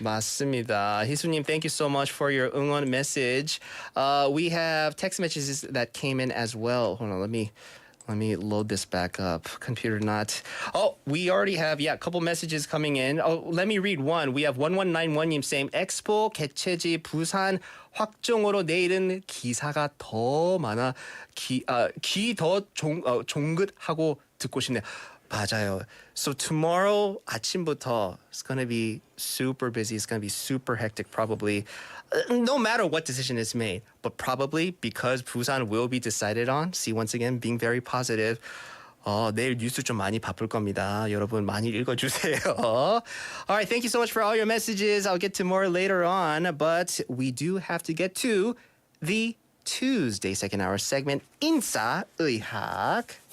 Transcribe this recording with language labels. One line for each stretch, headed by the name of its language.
Korean: 맞습니다.
English: 희수님, thank you so much for your 응원 message. We have text messages that came in as well. Hold on, let me load this back up. Computer not. We already have, a couple messages coming in. Let me read one. We have 1191님 saying,
Korean: 엑스포 개최지 부산 확정으로 내일은 기사가 더 많아 귀 더 종긋하고 듣고 싶네요. 맞아요.
English: So tomorrow 아침부터 it's going to be super busy. It's going to be super hectic probably. No matter what decision is made, but probably because Busan will be decided on. See, once again, being very positive.
Korean: 내일 뉴스 좀 많이 바쁠 겁니다. 여러분 많이 읽어주세요.
English: All right, thank you so much for all your messages. I'll get to more later on, but we do have to get to the Tuesday second hour segment, 인싸의학.